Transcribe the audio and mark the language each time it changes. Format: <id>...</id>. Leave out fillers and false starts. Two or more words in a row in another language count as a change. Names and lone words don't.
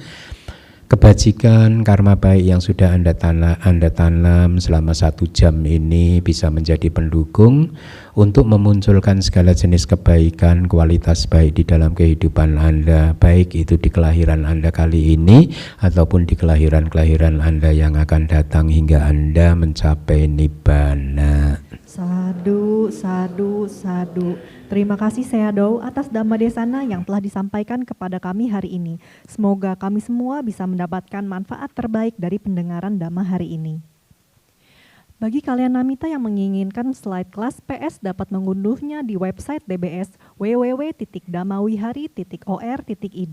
<id>kebajikan, karma baik yang sudah Anda tanam selama 1 jam ini bisa menjadi pendukung untuk memunculkan segala jenis kebaikan, kualitas baik di dalam kehidupan Anda, baik itu di kelahiran Anda kali ini ataupun di kelahiran-kelahiran Anda yang akan datang hingga Anda mencapai Nibbana.</id> <pi>Sadu, sadu, sadu.</pi> <id>Terima kasih Sayadaw atas</id> <pi>Dhamma Desana</pi> <id>yang telah disampaikan kepada kami hari ini. Semoga kami semua bisa mendapatkan manfaat terbaik dari pendengaran Dhamma hari ini. Bagi kalian Namita yang menginginkan slide kelas PS dapat mengunduhnya di website DBS www.dhammawihari.or.id.</id>